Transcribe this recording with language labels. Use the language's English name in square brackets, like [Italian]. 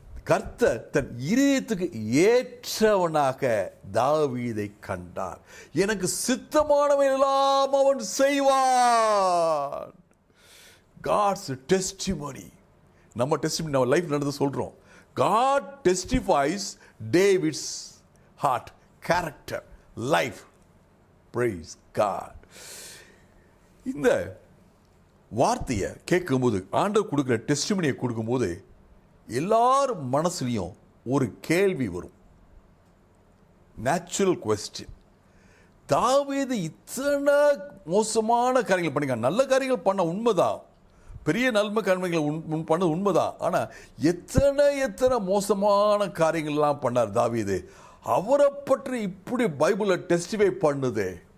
[Tamil] கர்த்தர் தன் இருதயத்துக்கு ஏற்றவனாக தாவீதை கண்டார், எனக்கு சித்தமானவை எல்லாம் அவன் செய்வான். [English] God's testimony, [Tamil] நம்ம டெஸ்டிமனி, நம்ம லைஃப் நடந்து சொல்கிறோம். [English] God testifies David's heart, character, life. Praise God. [Tamil] இந்த வார்த்தையை கேட்கும்போது, ஆண்டவர் கொடுக்குற டெஸ்டிமனியை கொடுக்கும்போது எல்லாரும் மனசுலையும் ஒரு கேள்வி வரும், நேச்சுரல் கொஸ்டின். தாவீது இத்தனை மோசமான காரியங்கள் பண்ணிக்க, நல்ல காரியங்கள் பண்ண உண்மைதான், பெரிய நன்மை காரியங்களை பண்ண உண்மைதான், ஆனால் எத்தனை மோசமான காரியங்கள்லாம் பண்ணார் தாவீது, அவரை பற்றி இப்படி பைபிளில் டெஸ்டிஃபை பண்ணுது.